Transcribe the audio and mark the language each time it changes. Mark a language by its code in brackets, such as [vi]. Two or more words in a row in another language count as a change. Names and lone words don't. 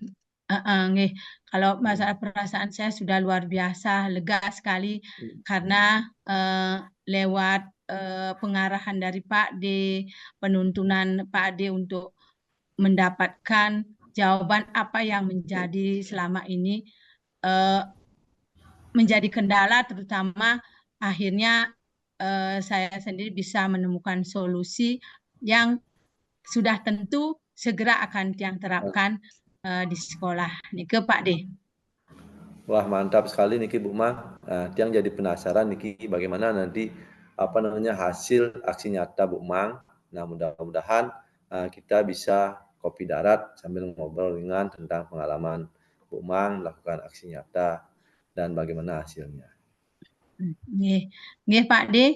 [id] perasaan, kalau masalah perasaan saya sudah luar biasa, lega sekali karena lewat pengarahan dari Pak D, penuntunan Pak D untuk mendapatkan jawaban apa yang menjadi selama ini menjadi kendala, terutama akhirnya saya sendiri bisa menemukan solusi yang sudah tentu segera akan Tiang terapkan di sekolah. Niki Pak D. Wah, mantap sekali niki Bu Mang. Tiang jadi penasaran niki bagaimana nanti hasil aksi nyata Bu Mang. Nah, mudah-mudahan kita bisa kopi darat sambil ngobrol ringan tentang pengalaman Bu Mang melakukan aksi nyata dan bagaimana hasilnya. Nggih Pak D.